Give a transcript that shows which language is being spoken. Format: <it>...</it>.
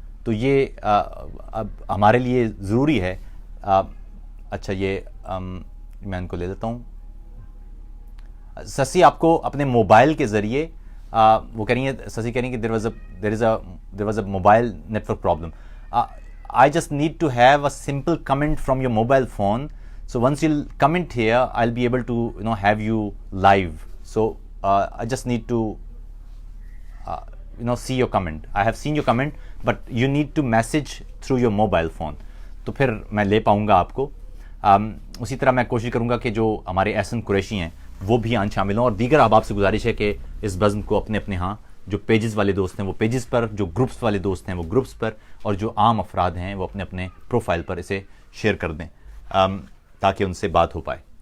<ur>تو یہ اب ہمارے لیے ضروری ہے. اچھا یہ میں ان کو لے لیتا ہوں. سسی آپ کو اپنے موبائل کے ذریعے وہ کہہ رہی ہیں, سسی کہہ رہی ہیں کہ</ur> <en>there was a mobile network problem. I just need to have a simple comment from your mobile phone. So once you'll comment here, I'll be able to have you live. So I just need to see your comment. I have seen your comment, but you need to message through your mobile phone.</en> <ur>تو پھر میں لے پاؤں گا آپ کو. اسی طرح میں کوشش کروں گا کہ جو ہمارے احسن قریشی ہیں وہ بھی آن شامل ہوں, اور دیگر احباب سے گزارش ہے کہ اس بزم کو اپنے اپنے ہاں جو پیجز والے دوست ہیں وہ پیجز پر, جو گروپس والے دوست ہیں وہ گروپس پر, اور جو عام افراد ہیں وہ اپنے اپنے پروفائل پر اسے شیئر کر دیں تاکہ ان سے بات ہو پائے.</ur>